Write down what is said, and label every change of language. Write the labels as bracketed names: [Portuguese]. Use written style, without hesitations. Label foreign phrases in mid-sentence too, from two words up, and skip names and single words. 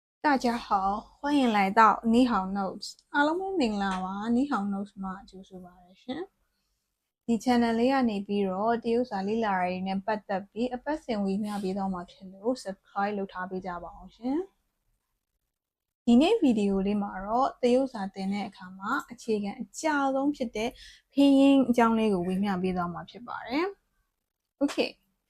[Chinese] 大家好，欢迎来到你好 Notes。 [Burmese] အားလုံးပဲမင်္ဂလာပါ你好 Notes မှာကြိုဆိုပါရရှင်။ဒီ channel လေးကနေပြီးတော့တရုတ်စာလေ့လာရည်နဲ့ပတ်သက်ပြီးအပတ်စဉ်ဝေမျှပေးတော့မှာဖြစ်လို့ subscribe လုပ်ထားပေးကြပါအောင်ရှင်။ဒီနေ့ဗီဒီယိုလေးမှာတော့တရုတ်စာသင်တဲ့အခါမှာအခြေခံအကျဆုံးဖြစ်တဲ့ဖင်းရင်းအကြောင်းလေးကိုဝေမျှပေးတော့မှာဖြစ်ပါတယ်။ Okay ဖ